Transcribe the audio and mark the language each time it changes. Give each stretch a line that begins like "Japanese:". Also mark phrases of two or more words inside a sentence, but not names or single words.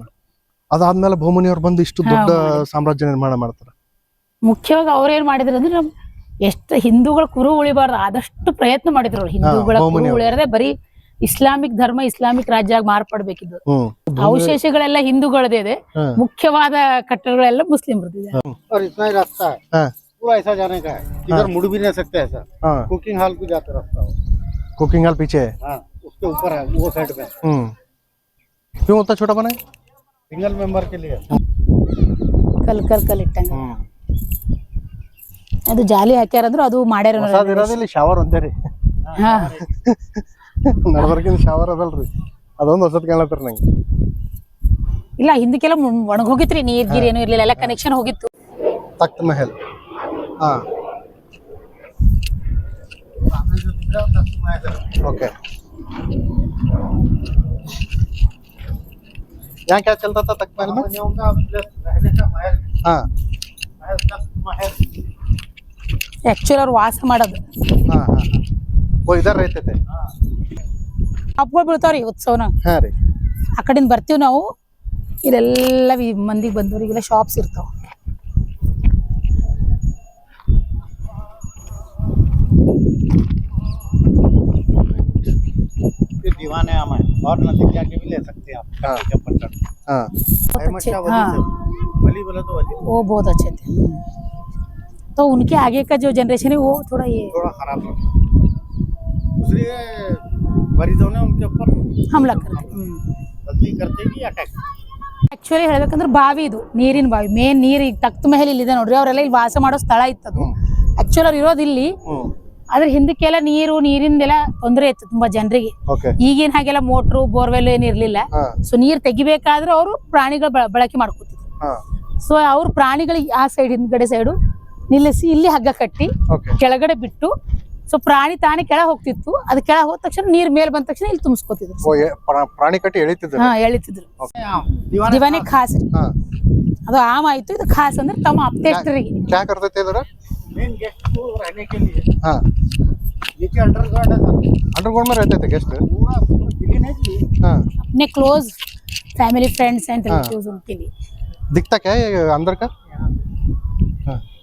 Kannada: ಅದಾದ್ಮೇಲೆ ಬಹುಮನಿಯವ್ರು ಬಂದು ಇಷ್ಟು ದೊಡ್ಡ ಸಾಮ್ರಾಜ್ಯ ನಿರ್ಮಾಣ ಮಾಡ್ತಾರ. ಮುಖ್ಯವಾಗಿ ಅವ್ರೇನ್ ಮಾಡಿದ್ರ ಅಂದ್ರೆ ಎಷ್ಟು ಹಿಂದೂಗಳ ಕುರು ಉಳಿಬಾರ್ದು ಆದಷ್ಟು ಪ್ರಯತ್ನ ಮಾಡಿದ್ರು. ಹಿಂದೂಗಳ ಕುರು ಉಳಿಯರದೆ ಬರೀ ಇಸ್ಲಾಮಿಕ್ ಧರ್ಮ ಇಸ್ಲಾಮಿಕ್ ರಾಜ್ಯ ಆಗಿ ಮಾರ್ಪಡ್ಬೇಕಿದ್ದು. ಹ್ಮ್ ಅವಶೇಷಗಳೆಲ್ಲ ಹಿಂದೂಗಳದೇ ಇದೆ,
Hindi: हाँ।
Kannada: ಮುಖ್ಯವಾದ ಕಟ್ಟಡಗಳೆಲ್ಲ ಮುಸ್ಲಿಮ್ರದಿದೆ.
Hindi: और इतना ही रास्ता है, हाँ। पूरा ऐसा जाने का है, इधर मुड़ भी नहीं सकते ऐसा। हाँ।
English: cooking hall
Hindi: को जाते रास्ता हो।
English: cooking hall
Hindi: पीछे है। हाँ, उसके ऊपर है वो साइड में, क्यों उतना छोटा बना है?
English: single member
Hindi: के लिए।
Kannada: ಕಲ್ ಇಟ್ಟಂಗ ಅದು ಜಾಲಿ ಹಾಕ್ಯಾರಂದ್ರು ಅದು ಮಾಡ್ಯಾರ. ಹೊಸದ್ ಇರೋದಿಲ್ಲ ಶವರ್ ಒಂದೇ ರೀ, ಹಾ ನಡಬರ್ಕಿಂದ ಶವರ್ ಅದಲ್ರಿ, ಅದೊಂದು ಹೊಸದ್ ಕಾಣತ್ತಾರ ನಂಗೆ. ಇಲ್ಲ ಹಿಂದಕ್ಕೆಲ್ಲ ಒಣಗ್ ಹೋಗಿತ್ರಿ, ನೀರ್ ಗೀರ್ ಏನು ಇರ್ಲಿಲ್ಲ, ಎಲ್ಲ ಕನೆಕ್ಷನ್ ಹೋಗಿತ್ತು.
Hindi: तख्त महल, हाँ ओके। यहाँ क्या चलता था तख्त महल में? हाँ
Kannada: ಆಕ್ಚುಲಿ ಅವ್ರು ವಾಸ ಮಾಡೋದು.
Hindi: हाँ हाँ वो इधर रहते थे।
Kannada: ಹಬ್ಬಗಳು ಬೀಳ್ತಾವ್ರಿ ಉತ್ಸವನ, हाँ ರೀ ಆ ಕಡೆಯಿಂದ ಬರ್ತೀವಿ ನಾವು, ಇಲ್ಲೆಲ್ಲ ಮಂದಿಗೆ ಬಂದವರಿಗೆಲ್ಲ ಶಾಪ್ಸ್ ಇರ್ತಾವ.
Hindi: दीवाने आम है और नजदीक जाके भी ले सकते हैं आप। हाँ। चप्पल चढ़ हाँ अहमद शाह वली हाँ। से वली बोला तो वली वो बहुत अच्छे थे, तो उनके आगे का जो जनरेशन है वो थोड़ा ये थोड़ा खराब है, इसलिए मरीजों ने उनके ऊपर हमला करते. गलती करते कि अटैक।
Kannada: ಆಕ್ಚುಲಿ ಹೇಳ್ಬೇಕಂದ್ರೆ ಬಾವಿ, ಇದು ನೀರಿನ ಬಾವಿ, ಮೇನ್ ನೀರ್ ಈಗ ತಖ್ತ್ ಮಹಲ್ ಇಲ್ಲಿದೆ ನೋಡ್ರಿ, ಅವರೆಲ್ಲ ಇಲ್ಲಿ ವಾಸ ಮಾಡೋ ಸ್ಥಳ ಇತ್ತದು. ಆಕ್ಚುಲಿ ಅವ್ರು ಇರೋದು ಇಲ್ಲಿ, ಆದ್ರೆ ಹಿಂದಕ್ಕೆಲ್ಲ ನೀರಿಂದೆಲ್ಲ ತೊಂದರೆ ಇತ್ತು ತುಂಬಾ ಜನರಿಗೆ.
Hindi: ओके
Kannada: ಈಗಿನ ಹಾಗೆಲ್ಲ
English: motor borewell
Kannada: ಏನ್ ಇರ್ಲಿಲ್ಲ,
Hindi: हाँ
Kannada: ಸೊ ನೀರ್ ತೆಗಿಬೇಕಾದ್ರೆ ಅವರು ಪ್ರಾಣಿಗಳ ಬಳಕೆ ಮಾಡ್ಕೊತಿದ್ರು.
Hindi: हाँ
Kannada: ಸೊ ಅವ್ರು ಪ್ರಾಣಿಗಳಿಗೆ ಆ ಸೈಡ್ ಹಿಂದ್ಗಡೆ ಸೈಡು ನಿಲ್ಲಿಸಿ ಇಲ್ಲಿ ಹಗ್ಗ ಕಟ್ಟಿ
Hindi: ओके
Kannada: ಕೆಳಗಡೆ ಬಿಟ್ಟು, ಸೊ ಪ್ರಾಣಿ ತಾನೇ ಕೆಳಗೆ ಹೋಗ್ತಿತ್ತು, ಅದು ಕೆಳಗೆ ಹೋದ ತಕ್ಷಣ ನೀರ್ ಮೇಲೆ ಬಂದ ತಕ್ಷಣ ಇಲ್ಲಿ ತುಂಬಿಸ್ಕೊತಿದ್ರು.
Hindi: वो ये प्राणी कट्टी ಎಳಿತಿದ್ರು.
Kannada: ಹಾ ಎಳಿತಿದ್ರು. ದಿವಾನೆ ಖಾಸ್ ರೀ,
Hindi: हाँ
Kannada: ಅದು ಆಮ್ ಆಯ್ತು, ಇದು ಖಾಸ್ ಅಂದ್ರೆ ತಮ್ಮ ಅಪ್ತೇಷ್ಟರಿಗೆ.
Hindi: क्या करते थे इधर? मेन गेस्ट को रहने के लिए हाँ नीचे अंडरग्राउंड है सर, अंडरग्राउंड में रहते थे गेस्ट। पूरा क्लीन है जी। हाँ अपने
English: close family friends and
Hindi: हाँ। रिलेटिव्स उनके लिए. दिखता क्या है ये अंदर का? हाँ